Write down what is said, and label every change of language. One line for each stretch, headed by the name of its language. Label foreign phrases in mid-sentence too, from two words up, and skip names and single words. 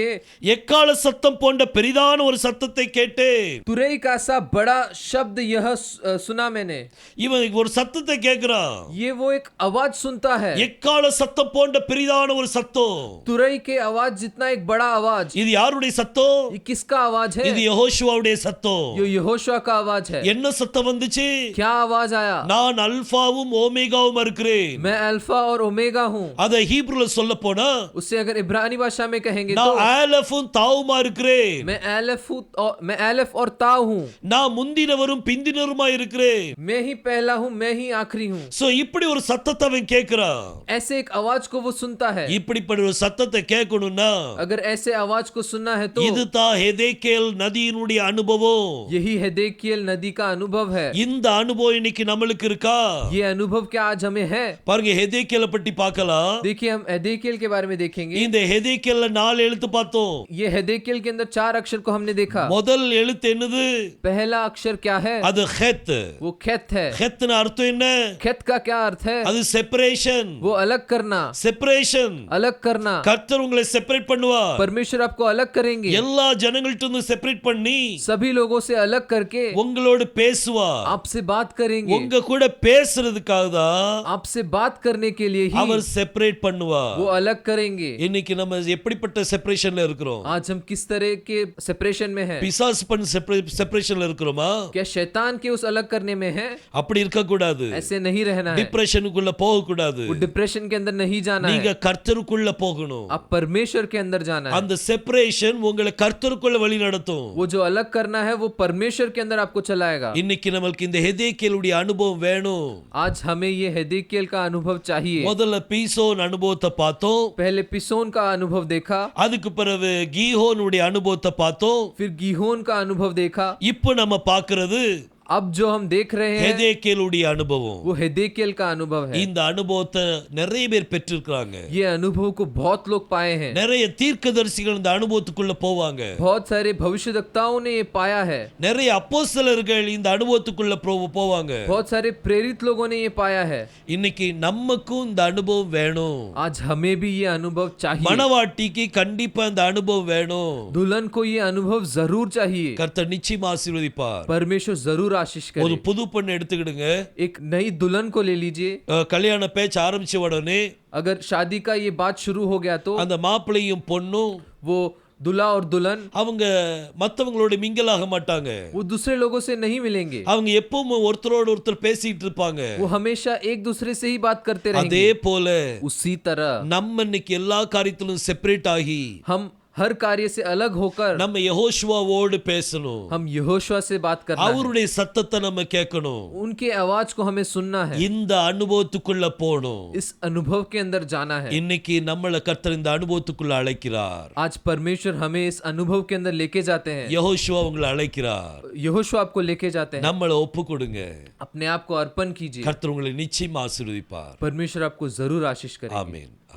Tamil: எக்கால சத்தம் போன்ற பெரிதான ஒரு சத்தத்தை கேட்டேன்.
Hindi: तुरई का सा बड़ा शब्द यह सुना मैंने.
Tamil: இவன் ஒரு சத்தத்தை கேட்கிறான்.
Hindi: ये वो एक आवाज सुनता है.
Tamil: எக்கால சத்தம் போன்ற பெரிதான ஒரு சத்தம்.
Hindi: तुरई के आवाज जितना एक बड़ा आवाज.
Tamil: இது யாருடைய சத்தம்?
Hindi: ये किसका आवाज है?
Tamil: இது யெகோஷுவாவுடைய சத்தம்.
Hindi: ये यहोशुआ का आवाज है.
Tamil: என்ன சத்தம் வந்துச்சு?
Hindi: क्या आवाज आया?
Tamil: நான் அல்பாவும் ஓமேகாவும் இருக்கிறேன்.
Hindi: मैं अल्फा और ओमेगा हूँ,
Tamil: அத ஹீப்ருல சொல்ல போனா
Hindi: उससे अगर इब्रानी भाषा में कहेंगे
Tamil: நான்
Hindi: तो
Tamil: ஆலஃபும் தாவுமா இருக்கிறேன்.
Hindi: मैं एलेफ और ताव हूँ,
Tamil: நான் முந்தினவரும் பிந்தினருமா இருக்கிறேன்.
Hindi: मैं ही पहला हूँ, मैं ही आखिरी हूँ।
Tamil: சோ இப்படி ஒரு சத்தத்தை அவன் கேட்கிறான்.
Hindi: ऐसे एक आवाज को वो सुनता है।
Tamil: இப்படிப்பட்ட ஒரு சத்தத்தை கேட்கணும்னா
Hindi: अगर ऐसे आवाज को सुनना है तो
Tamil: இதுதான் ஹெதேக்கேல் நதியினுடைய அனுபவம்.
Hindi: यही हेदेकियल नदी का अनुभव है।
Tamil: இந்த அனுபவம் இன்னைக்கு நம்மளுக்கு இருக்கா?
Hindi: ये अनुभव क्या आज हमें है?
Tamil: பாருங்க ஹெதேக்கேலை பற்றி பார்க்கலாம்.
Hindi: देखिए हम हेदेकियल के बारे में देखेंगे।
Tamil: இந்த ஹெதேக்கேல்ல 4 எழுத்து பார்த்தோம்.
Hindi: ये हेदेकियल के अंदर 4 अक्षर को हमने देखा।
Tamil: முதல் எழுத்து என்னது?
Hindi: पहला अक्षर क्या है?
Tamil: அது ஹெத்.
Hindi: वो खेत है।
Tamil: ஹெத்ன அர்த்தம் என்ன?
Hindi: खेत का क्या अर्थ है?
Tamil: அது செப்பரேஷன்.
Hindi: वो अलग करना,
Tamil: செப்பரேஷன்.
Hindi: अलग करना।
Tamil: கர்த்தர் உங்களை செப்பரேட் பண்ணுவார்.
Hindi: परमेश्वर आपको अलग करेंगे,
Tamil: எல்லா ஜனங்கள்ட்ட இருந்து செப்பரேட் பண்ணி
Hindi: सभी लोगों से अलग करके
Tamil: உங்களோடு பேசுவார்.
Hindi: आपसे बात करेंगे।
Tamil: உங்க கூட பேசுறதுக்காக தான்
Hindi: आपसे बात करने के लिए ही
Tamil: அவர் செப்பரேட் பண்ணுவார்.
Hindi: वो अलग करेंगे।
Tamil: இன்னைக்கு நம்ம எப்படிப்பட்ட செப்பரேஷன்ல இருக்கிறோம்?
Hindi: आज हम किस तरह के सेपरेशन में हैं?
Tamil: பிசாசு பண்ண செப்பரேஷன்ல இருக்கிறோமா?
Hindi: क्या शैतान के उस अलग करने में है?
Tamil: அப்படி இருக்க கூடாது.
Hindi: ऐसे नहीं रहना है।
Tamil: டிப்ரெஷனுக்குள்ள போக கூடாது.
Hindi: वो डिप्रेशन के अंदर नहीं जाना
Tamil: நீங்க
Hindi: है।
Tamil: கர்த்தருக்குள்ள போகணும்.
Hindi: आप परमेश्वर के अंदर जाना है।
Tamil: அந்த செப்பரேஷன் உங்களை கர்த்தருக்குள்ள வழி நடத்தும்.
Hindi: वो जो अलग करना है वो परमेश्वर के अंदर आपको चलाएगा।
Tamil: இன்னைக்கு நமக்கு இந்த ஹெதேக்கேலுடைய அனுபவம் வேணும்.
Hindi: आज हमें ये हेदेकियल का अनुभव चाहिए।
Tamil: முதல்ல பீசோன் அனுபவத்தை பார்த்தோம்.
Hindi: पहले पिसोन का अनुभव देखा,
Tamil: அதுக்கு பிறகு கீஹோனுடைய அனுபவத்தை பார்த்தோம்.
Hindi: फिर गीहोन का अनुभव देखा।
Tamil: இப்போ நம்ம பார்க்கிறது
Hindi: अब जो हम देख रहे हैं
Tamil: ஹெதேக்கேலுடைய அனுபவம்.
Hindi: वो हेदेकियल का अनुभव है।
Tamil: இந்த அனுபவத்தை நிறைய பேர் பெற்றிருக்காங்க.
Hindi: ये अनुभव को बहुत लोग पाए हैं।
Tamil: நிறைய தீர்க்கதரிசிகள் இந்த அனுபவத்துக்குள்ள போவாங்க.
Hindi: बहुत सारे भविष्यवक्ताओं ने ये पाया है।
Tamil: நிறைய அப்போஸ்தலர்கள் இந்த அனுபவத்துக்குள்ள போவாங்க.
Hindi: बहुत सारे प्रेरित लोगों ने ये पाया है।
Tamil: இன்னைக்கு நமக்கும் இந்த அனுபவம் வேணும்.
Hindi: आज हमें भी ये अनुभव चाहिए।
Tamil: மணவாட்டிக்கு கண்டிப்பா இந்த அனுபவம் வேணும்.
Hindi: दुल्हन को ये अनुभव जरूर चाहिए।
Tamil: கர்த்தர் நிச்சயமா ஆசீர்வதிப்பார்.
Hindi: परमेश्वर जरूर आशीष
Tamil: ஒரு
Hindi: करे।
Tamil: புது பெண்ணை எடுத்துக்கிடுங்க.
Hindi: एक नई दुल्हन को ले लीजिए।
Tamil: கல்யாண பேச்சு ஆரம்பிச்ச உடனே
Hindi: अगर शादी का ये बात शुरू हो गया तो
Tamil: அந்த மாப்பிள்ளையும் பொண்ணும்
Hindi: वो दूल्हा और दुल्हन
Tamil: அவங்க மத்தவங்களோட மிங்கல் ஆக மாட்டாங்க.
Hindi: वो दूसरे लोगों से नहीं मिलेंगे।
Tamil: அவங்க எப்பவும் ஒருத்தரோட ஒருத்தர் பேசிட்டு இருப்பாங்க.
Hindi: वो हमेशा एक दूसरे से ही बात करते
Tamil: அதே
Hindi: रहेंगे।
Tamil: போல
Hindi: उसी तरह
Tamil: நம்ம இன்னைக்கு எல்லா காரியத்திலும் செப்பரேட் ஆகி
Hindi: हम हर कार्य से अलग होकर
Tamil: நம்ம யெகோஷுவாவோடு பேசணும்.
Hindi: हम यहोशुआ से बात करना है।
Tamil: அவருடைய சத்தத்தை நம்ம கேட்கணும்.
Hindi: उनके आवाज को हमें सुनना है।
Tamil: இந்த அனுபவத்துக்குள்ள போணும்.
Hindi: इस अनुभव के अंदर जाना है।
Tamil: இன்னைக்கு நம்மள கர்த்தர் இந்த அனுபவத்துக்குள்ள அழைக்கிறார்.
Hindi: आज परमेश्वर हमें इस अनुभव के अंदर लेके जाते हैं।
Tamil: யெகோஷுவா உங்களை அழைக்கிறார்.
Hindi: यहोशुआ आपको लेके जाते हैं।
Tamil: நம்மள ஒப்பு கொடுங்க.
Hindi: अपने आप को अर्पण कीजिए।
Tamil: கர்த்தர் உங்களை நிச்சயமா ஆசீர்வதிப்பார்.
Hindi: परमेश्वर आपको जरूर आशीष करेगा।
Tamil: ஆமென்.